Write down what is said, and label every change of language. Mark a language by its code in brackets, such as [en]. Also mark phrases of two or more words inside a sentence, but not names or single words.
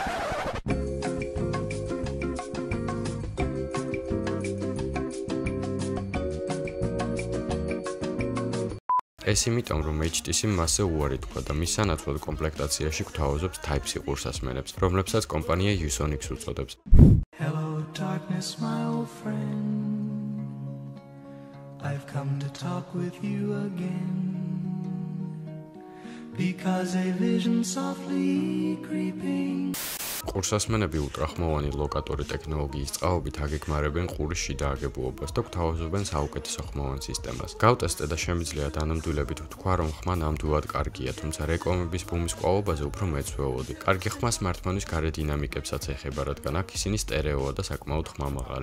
[ka] ეს იმიტომ, რომ HTC-მ მასზე უარი თქვა და მის სანაცვლოდ კომპლექტაციაში გვთავაზობს Type-C ყურსასმელებს, რომლებსაც კომპანია Usonics უწოდებს. [en] Hello darkness, my old friend. I've come to talk with you again. Because a vision softly creeping. [ka] ყურსასმენები ულტრახმოვანი ლოკატორი ტექნოლოგიის წყალობით აგეგმარებენ ყურის შიდა აგებულებას და გვთავაზობენ საუკეთესო ხმოვან სისტემას. გავტესტე და შემიძლია დანამდვილებით ვთქვა, რომ ხმა ნამდვილად კარგია, თუმცა რეკლამების ბუმის კვალობაზე უფრო მეც ველოდი. კარგი ხმა smartphone-ის გარე დინამიკებსაც ეხება, რადგან აქ ისინი სტერეოა და საკმაოდ ხმა მაღალი.